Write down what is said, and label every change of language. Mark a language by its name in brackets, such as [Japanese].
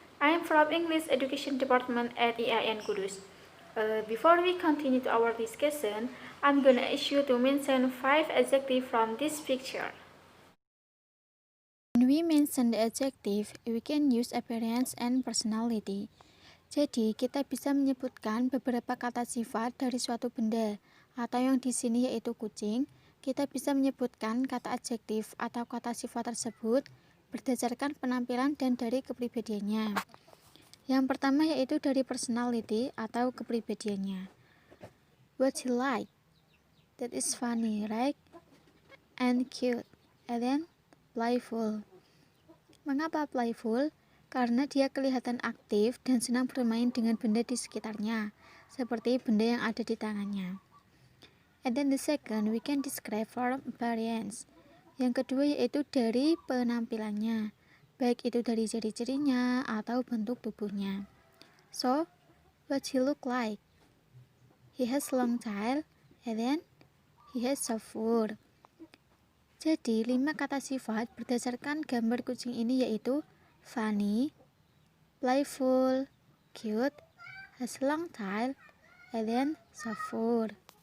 [English] I am from English Education Department at EIN Kudus. Before we continue to our discussion, I'm gonna ask you to mention 5 adjectives from this picture. When we mention the adjective, we can use appearance and personality. [Indonesian] Jadi, kita bisa menyebutkan beberapa kata sifat dari suatu benda, atau yang di sini yaitu kucing. Kita bisa menyebutkan kata adjektif atau kata sifat tersebut berdasarkan penampilan dan dari kepribadiannya. Yang pertama yaitu dari personality atau kepribadiannya. [English] What you like? That is funny, right? And cute. And then playful. [Indonesian] Mengapa [English] playful? [Indonesian] Karena dia kelihatan aktif dan senang bermain dengan benda di sekitarnya, seperti benda yang ada di tangannya. [English] And then the second, we can describe from appearance. [Indonesian] Yang kedua yaitu dari penampilannya, baik itu dari ciri-cirinya atau bentuk tubuhnya. [English] So, what he look like? He has long tail, and then he has soft fur. [Indonesian] Jadi, 5 kata sifat berdasarkan gambar kucing ini yaitu [English] funny, playful, cute, has long tail, and then soft fur.